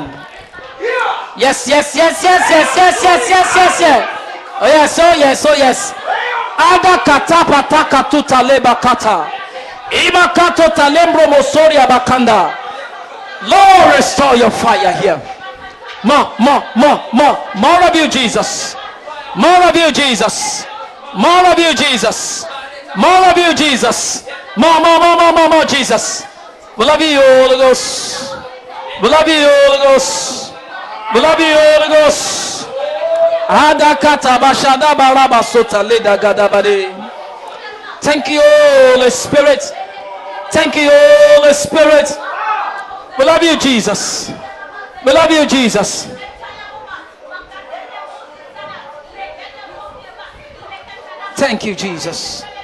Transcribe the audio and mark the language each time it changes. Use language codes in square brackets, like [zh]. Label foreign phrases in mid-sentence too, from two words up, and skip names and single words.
[en] Yes, yes, yes, yes, yes, yes, yes, yes, yes, yes. Oh yes, oh yes, oh yes. Ada kata pataka tuta leba kata. Ima kato talembro mosoria bakanda. Lord, restore your fire here. More of you, Jesus. More of you, Jesus. More of you, Jesus. More of you, Jesus. More, Jesus. We love you, Holy Ghost. We love you, Holy Ghost. We love you, Holy Ghost. Adakata bashada baraba sota leda gadabade. Thank you, Holy Spirit. Thank you, Holy Spirit. We love you, Jesus. We love you, Jesus. Thank you, Jesus.